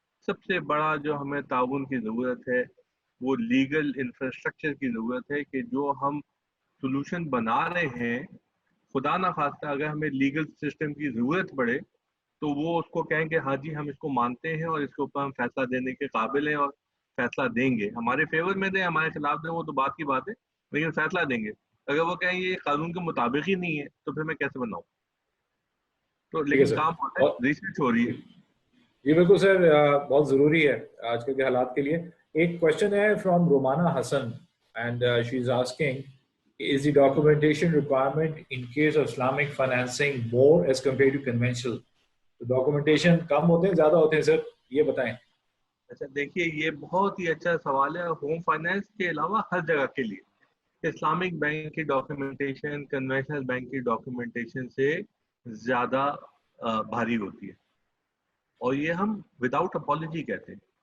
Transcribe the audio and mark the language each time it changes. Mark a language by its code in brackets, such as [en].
[ur] سب سے بڑا جو ہمیں تعاون کی ضرورت ہے وہ لیگل انفراسٹرکچر کی ضرورت ہے، کہ جو ہم سولوشن بنا رہے ہیں، خدا نہ خواستہ اگر ہمیں لیگل سسٹم کی ضرورت پڑے تو وہ اس کو کہیں کہ ہاں جی ہم اس کو مانتے ہیں اور اس کے اوپر ہم فیصلہ دینے کے قابل ہیں اور فیصلہ دیں گے. ہمارے فیور میں دیں، ہمارے خلاف دیں، وہ تو بات کی بات ہے، لیکن فیصلہ دیں گے. اگر وہ کہیں یہ قانون کے مطابق ہی نہیں ہے تو پھر میں کیسے بناؤں؟ تو ٹھیک ہے لیکن سر. کام ہوتا ہے، ریسرچ ہو رہی ہے. جی بالکل سر، بہت ضروری ہے آج کل کے حالات کے لیے. [en] ایک کوشچن ہے from Romana Hasan and she is asking is the documentation requirement in case of Islamic financing more as compared to conventional? [ur] تو documentation کم ہوتے ہیں زیادہ ہوتے ہیں سر، یہ بتائیں. اچھا دیکھیے، یہ بہت ہی اچھا سوال ہے. ہوم فائنینس کے علاوہ ہر جگہ کے لیے اسلامک بینک کی ڈاکیومنٹیشن کنونشنل بینک کی ڈاکیومنٹیشن سے زیادہ بھاری ہوتی ہے، اور یہ ہم وداؤٹ اپالوجی کہتے ہیں.